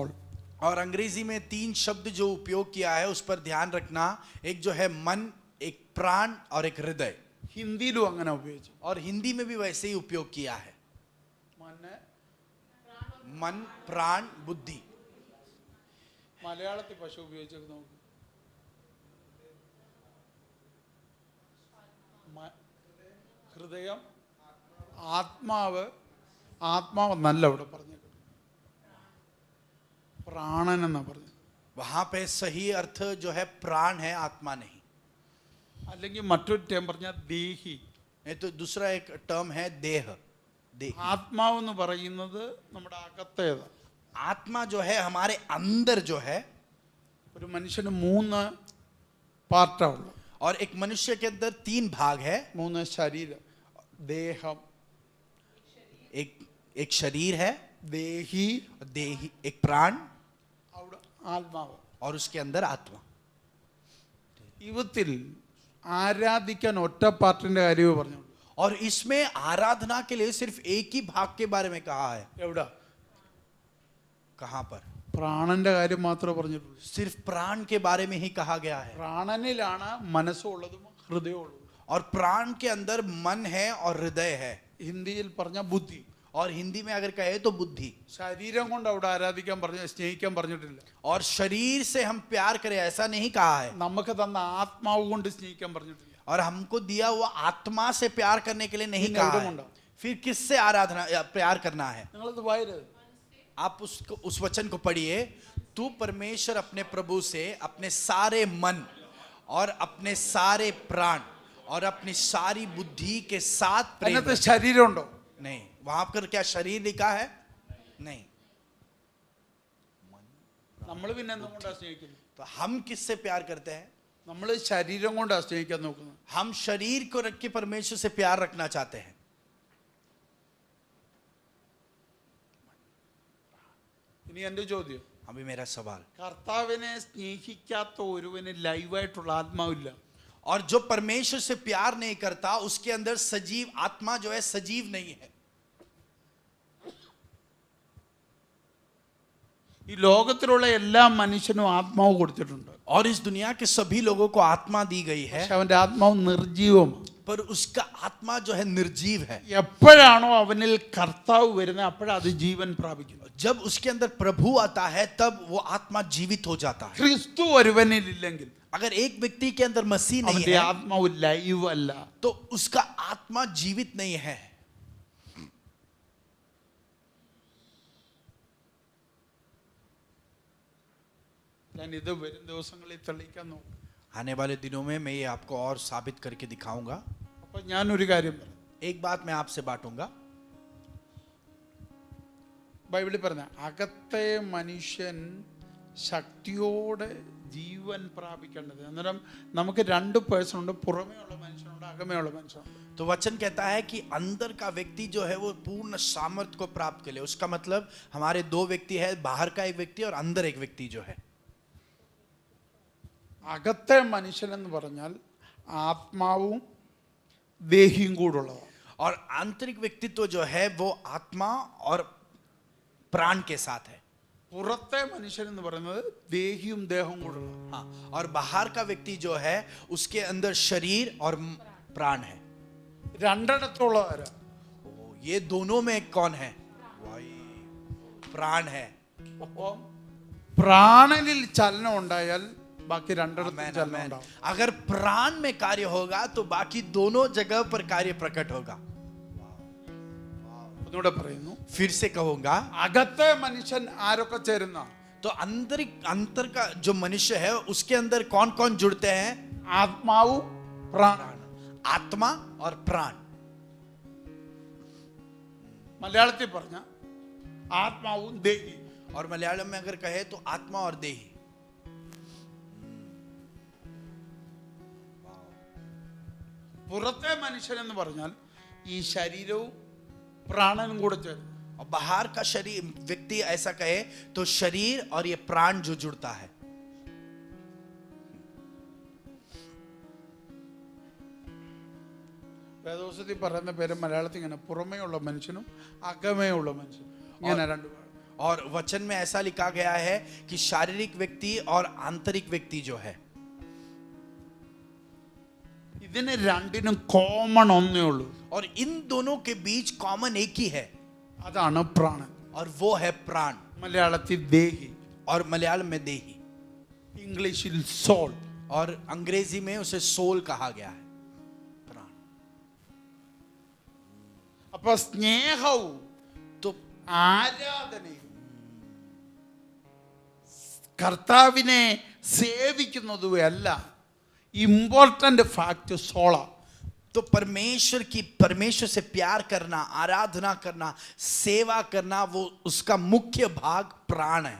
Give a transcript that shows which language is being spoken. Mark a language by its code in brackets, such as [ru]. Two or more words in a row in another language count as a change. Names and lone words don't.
[hi] और अंग्रेजी में 3 शब्द जो उपयोग किया है उस पर ध्यान रखना. एक जो है मन, एक प्राण और एक हृदय. [ml] ഹിന്ദിയിലും അങ്ങനെ ഉപയോഗിച്ചു. [hi] और हिंदी में भी वैसे ही उपयोग किया है. मन, प्राण, बुद्धि. [ml] മലയാളത്തിൽ പക്ഷെ ഉപയോഗിച്ചേക്ക് നോക്കും. ഹൃദയം, ആത്മാവ്. ആത്മാവ് നല്ല ഇവിടെ പറഞ്ഞേക്കും, പ്രാണൻ എന്നാ പറഞ്ഞത്. [hi] वहां पे सही अर्थ जो है प्राण है, आत्मा नहीं. [ml] അല്ലെങ്കിൽ മറ്റൊരു ടേം പറഞ്ഞാൽ ദേഹി. [hi] ये तो दूसरा एक टर्म है देह. देह. [ml] ആത്മാവ് എന്ന് പറയുന്നത് നമ്മുടെ അകത്തേത്. [hi] आत्मा जो है हमारे अंदर जो है. [ml] ഒരു മനുഷ്യന് 3 പാർട്ടാ ഉള്ളു. [hi] और एक मनुष्य के अंदर 3 भाग है. [ml] 3 ശരീരം, ദേഹം, [hi] एक शरीर है, [ml] ദേഹി, [hi] देही, एक प्राण [ml] അവിടെ ആത്മാവ്. [hi] और उसके अंदर आत्मा. [ml] യുവത്തിൽ ആരാധിക്കാൻ ഒറ്റ പാർട്ടിന്റെ കാര്യമേ പറഞ്ഞു. [hi] और इसमें आराधना के लिए सिर्फ एक ही भाग के बारे में कहा है. [ml] എവിടെ? [hi] कहां पर? [ml] പ്രാണന്റെ കാര്യം മാത്രമേ പറഞ്ഞിട്ടുള്ളൂ. [hi] सिर्फ प्राण के बारे में ही कहा गया है. [ml] പ്രാണനിലാണ് മനസ്സുള്ളതും ഹൃദയമുള്ളതും. [hi] और प्राण के अंदर मन है और हृदय है. [ml] ഹിന്ദിയിൽ പറഞ്ഞ ബുദ്ധി. [hi] और हिंदी में अगर कहे तो बुद्धि. [ml] ശരീരം കൊണ്ട് അവിടെ ആരാധിക്കാൻ പറഞ്ഞ, സ്നേഹിക്കാൻ പറഞ്ഞിട്ടില്ല. [hi] और शरीर से हम प्यार करें ऐसा नहीं कहा है. [ml] നമുക്ക് തന്ന ആത്മാവ് കൊണ്ട് സ്നേഹിക്കാൻ പറഞ്ഞിട്ടില്ല. [hi] और हमको दिया हुआ आत्मा से प्यार करने के लिए नहीं [ml] പിന്നെ [hi] कहा [ml] എവിടെ [hi] है. [ml] കൊണ്ടാ? [hi] फिर किससे आराधना या प्यार करना है? [ml] നിങ്ങളത് വായരുത്. [hi] आप उस वचन को पढ़िए. तू परमेश्वर अपने प्रभु से अपने सारे मन और अपने सारे प्राण और अपनी सारी बुद्धि के साथ प्रेम. [ml] അതിനകത്ത് ശരീരം ഉണ്ടോ? [hi] नहीं. वहां पर क्या शरीर लिखा है? नहीं. [ml] നമ്മൾ പിന്നെ എന്തുകൊണ്ടാ സ്നേഹിക്കുന്നത്? [hi] तो हम किससे प्यार करते हैं? [ml] നമ്മൾ ശരീരം കൊണ്ടാണ് സ്നേഹിക്കാൻ നോക്കുന്നത്. [hi] हम शरीर को रख के परमेश्वर से प्यार रखना चाहते हैं. [ml] ഇനി എൻ്റെ ചോദ്യം, [hi] अभी मेरा सवाल, [ml] കർത്താവിനെ സ്നേഹിക്കാത്ത ഒരുവന് ലൈവായിട്ടുള്ള ആത്മാവില്ല. [hi] और जो परमेश्वर से प्यार नहीं करता उसके अंदर सजीव आत्मा जो है सजीव नहीं है. [ml] ഈ ലോകത്തിലുള്ള എല്ലാ മനുഷ്യനും ആത്മാവ് കൊടുത്തിട്ടുണ്ട്. [hi] और इस दुनिया के सभी लोगों को आत्मा दी गई है, [ml] പക്ഷെ അവൻ്റെ ആത്മാവ് നിർജീവമാണ്. [hi] पर उसका आत्मा जो है निर्जीव है. [ml] എപ്പോഴാണോ അവനിൽ കർത്താവ് വരുന്നത് അപ്പോഴാണ് അത് ജീവൻ പ്രാപിക്കുന്നത്. [hi] जब उसके अंदर प्रभु आता है तब वो आत्मा जीवित हो जाता है. [ml] ക്രിസ്തു ഒരുവനിൽ ഇല്ലെങ്കിൽ [hi] अगर एक व्यक्ति के अंदर मसीह नहीं [ml] അവന്റെ [hi] है [ml] ആത്മാവ് ലൈവ് അല്ല. [hi] तो उसका आत्मा जीवित नहीं है. [ml] ഞാൻ ഇത് വരും ദിവസങ്ങളിൽ തെളിയിക്കാൻ നോക്കും. [hi] आने वाले दिनों में मैं ये आपको और साबित करके दिखाऊंगा. [ml] അപ്പൊ ഞാനൊരു കാര്യം പറയാം. [hi] एक बात मैं आपसे बांटूंगा. [ml] ബൈബിളിൽ പറഞ്ഞ അകത്തെ മനുഷ്യൻ ശക്തിയോടെ ജീവൻ പ്രാപിക്കേണ്ടത്. അന്നേരം നമുക്ക് രണ്ട് പേഴ്സൺ ഉണ്ട്, പുറമേ ഉള്ള മനുഷ്യനുണ്ട്, അകമേ ഉള്ള മനുഷ്യനുണ്ട്. [hi] तो वचन कहता है कि अंदर का व्यक्ति जो है वो पूर्ण सामर्थ्य को प्राप्त कर ले. उसका मतलब हमारे दो व्यक्ति है, बाहर का एक व्यक्ति और अंदर एक व्यक्ति जो है. [ml] അകത്തെ മനുഷ്യൻ എന്ന് പറഞ്ഞാൽ ആത്മാവും ദേഹിയും കൂടുള്ളതാണ്. [hi] और आंतरिक व्यक्तित्व जो है वो आत्मा और प्राण के साथ है. [ml] പുറത്തെ മനുഷ്യൻ എന്ന് പറയുന്നത് ദേഹിയും ദേഹവും കൂടുള്ള. [hi] हाँ, और बाहर का व्यक्ति जो है उसके अंदर शरीर और प्राण है. [ml] രണ്ടിടത്തുള്ള ആരാ? [hi] ये दोनों में कौन है? प्राण है. [ml] അപ്പം പ്രാണനിൽ ചലനം ഉണ്ടായാൽ ബാക്കി രണ്ടിടത്തും ചലനം ഉണ്ടാവും. [hi] अगर प्राण में कार्य होगा तो बाकी दोनों जगह पर कार्य प्रकट होगा. [ml] ഒന്നുകൂടെ പറയുന്നു, [hi] फिर से कहूंगा, [ml] അകത്തെ മനുഷ്യൻ ആരൊക്കെ ചേരുന്ന? [hi] तो अंतर का जो मनुष्य है उसके अंदर कौन कौन जुड़ते हैं? [ml] ആത്മാവും പ്രാണൻ. [hi] आत्मा और प्राण. [ml] മലയാളത്തിൽ പറഞ്ഞ ആത്മാവും ദേഹി. [hi] और मलयालम में अगर कहे तो आत्मा और देही. [ml] പുറത്തെ മനുഷ്യൻ എന്ന് പറഞ്ഞാൽ ഈ ശരീരവും പ്രാണനും കൂടെ ചേരും. [hi] और बाहर का शरीर व्यक्ति ऐसा कहे तो शरीर और ये प्राण जो जुड़ता है. [ml] വേദോസത്തിൽ പറയുന്ന പേര് മലയാളത്തിൽ ഇങ്ങനെ പുറമേ ഉള്ള മനുഷ്യനും അകമേ ഉള്ള മനുഷ്യനും ഇങ്ങനെ രണ്ടു. [hi] और वचन में ऐसा लिखा गया है कि शारीरिक व्यक्ति और आंतरिक व्यक्ति जो है, [ml] ഇതിന് രണ്ടിനും കോമൺ ഒന്നേ ഉള്ളൂ. [hi] और इन दोनों के बीच कॉमन एक ही है, [ml] അതാണ് പ്രാണൻ. [hi] और वो है प्राण. [ml] മലയാളത്തിൽ ദേഹി, [hi] और मलयालम में देही, [ml] ഇംഗ്ലീഷിൽ സോൾ, [hi] और अंग्रेजी में उसे सोल कहा गया है. प्राण. [ml] അപ്പൊ സ്നേഹവും [hi] तो [ml] ആരാധനയും കർത്താവിനെ സേവിക്കുന്നതും അല്ല [en] important fact [ml] സോള. [hi] तो परमेश्वर से प्यार करना, आराधना करना, सेवा करना, वो उसका मुख्य भाग प्राण है.